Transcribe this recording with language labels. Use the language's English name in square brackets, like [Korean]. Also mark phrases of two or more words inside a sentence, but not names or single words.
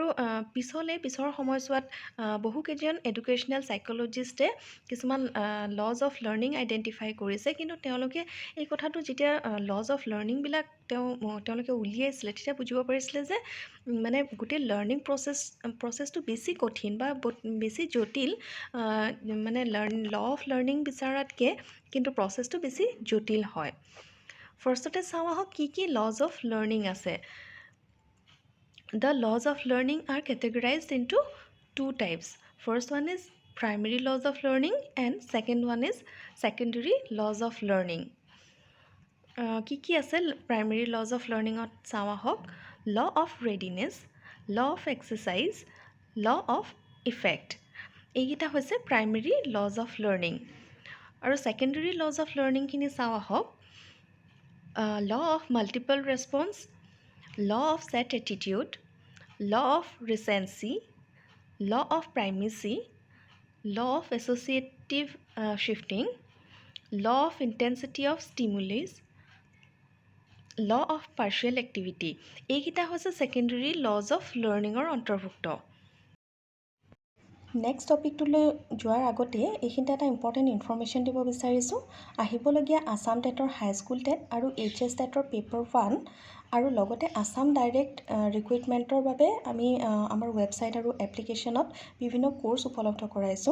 [Assamese] পিছৰ সময়ছোৱাত বহুকেইজন [English] educational psychologist [Assamese] কিছুমান [English] laws of learning [Assamese] আইডেণ্টিফাই কৰিছে, কিন্তু তেওঁলোকে এই কথাটো যেতিয়া [English] laws of learning [Assamese] তেওঁলোকে উলিয়াইছিলে তেতিয়া বুজিব পাৰিছিলে যে মানে গোটেই [English] learning process [Assamese] বেছি কঠিন বা বেছি জটিল, মানে [English] law of learning [Assamese] বিচৰাতকৈ কিন্তু প্ৰচেছটো বেছি জটিল হয়। ফাৰ্ষ্টতে চাওঁ আহক কি [English] laws of learning [Assamese] আছে। [English] The laws of learning are categorized into two types. First one is primary laws of learning and second one is secondary laws of learning. [Assamese] কি আছে [English] primary laws of learning [Assamese] চাওঁ আহক। [English] Law of readiness, law of exercise, law of effect. [Assamese] এইকেইটা হৈছে [English] primary laws of learning. [Assamese] আৰু [English] secondary laws of learning [Assamese] খিনি চাওঁ আহক। [English] Law of multiple response, law of set attitude, law of recency, law of primacy, law of associative shifting, law of intensity of stimulus, law of partial activity. [Assamese] এইকেইটা হৈছে [English] secondary laws of learning [Assamese] ৰ অন্তৰ্ভুক্ত। [English] next topic [Assamese] যোৱাৰ আগতে এইখিনিতে এটা [English] important information [Assamese] দিব বিচাৰিছোঁ। আহিবলগীয়া আছাম টেটৰ [English] high school TET [Assamese] আৰু HS টেটৰ পেপাৰ 1 আৰু লগতে আছাম [English] direct recruitment [Assamese] বাবে আমি আমাৰ ৱেবছাইট আৰু এপ্লিকেশ্যনত বিভিন্ন কোৰ্চ উপলব্ধ কৰাইছোঁ।